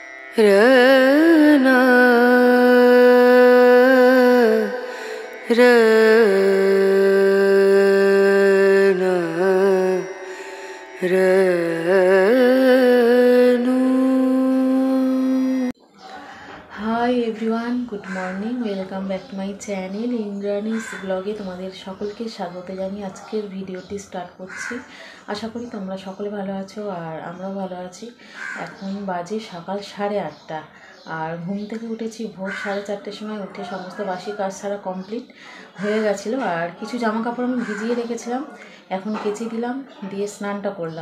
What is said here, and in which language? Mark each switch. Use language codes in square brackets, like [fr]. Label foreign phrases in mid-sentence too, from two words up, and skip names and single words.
[en] रना रना रनु। Hi everyone, good morning, welcome back to my channel Indrani's vlog [bn] তোমাদের সকলকে স্বাগত জানিয়ে আজকের ভিডিওটি স্টার্ট করছি। আশা করি তোমরা সকলে ভালো আছো আর আমরাও ভালো আছি। এখন বাজে সকাল 8:30 আর ঘুম থেকে উঠেছি ভোর 4:30টার সময়। উঠে সমস্ত বাসি কাজ সারা কমপ্লিট হয়ে গেছিলো আর কিছু জামা কাপড় আমি ভিজিয়ে রেখেছিলাম, এখন কেচে দিলাম, দিয়ে স্নানটা করলাম।